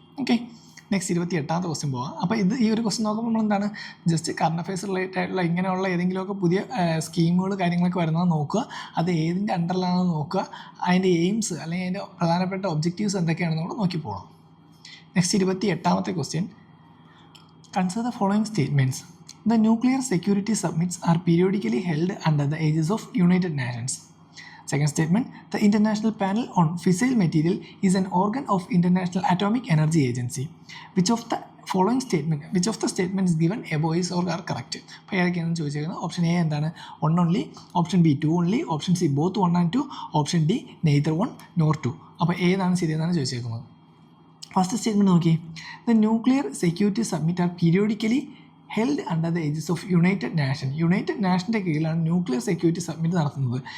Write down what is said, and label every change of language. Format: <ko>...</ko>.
<ml>Okay, next 28ാമത്തെ question പോകാം. അപ്പോൾ ഈ ഒരു ക്വസ്റ്റ്യൻ നോക്കുമ്പോൾ നമ്മൾ എന്താണ് ജസ്റ്റ് കറണ്ട് അഫയേഴ്സ് റിലേറ്റഡ് ആയിട്ടുള്ള ഇങ്ങനെയുള്ള ഏതെങ്കിലുമൊക്കെ പുതിയ സ്കീമുകൾ കാര്യങ്ങളൊക്കെ വരുന്നത് നോക്കുക, അത് ഏതിൻ്റെ അണ്ടറിലാണെന്ന് നോക്കുക, അതിൻ്റെ എയിംസ് അല്ലെങ്കിൽ അതിൻ്റെ പ്രധാനപ്പെട്ട ഒബ്ജക്റ്റീവ്സ് എന്തൊക്കെയാണെന്ന് നമ്മൾ നോക്കി പോകണം.</ml> <en>Next 28ാമത്തെ question, consider the following statements. The nuclear security summits are periodically held under the aegis of United Nations. Second statement, the International Panel on Fissile Material is an organ of International Atomic Energy Agency. Which of the statements given above is or are correct?</en> <ml>അപ്പോൾ ഏതൊക്കെയാണെന്ന് ചോദിച്ചിരിക്കുന്നത്? Option A എന്താണ്? 1 only, option B 2 only, option C both 1 and 2, option D</ml> <en>neither 1 nor 2.</en> <ml>അപ്പോൾ ഏതാണ് ശരിയെന്നാണ് ചോദിച്ചിരിക്കുന്നത്. First statement നോക്കി,</ml> <en>the nuclear security submit are periodically held under the aegis of United</en> <ml>നാഷൻ്റെ കീഴിലാണ് nuclear security submit നടത്തുന്നത്.</ml>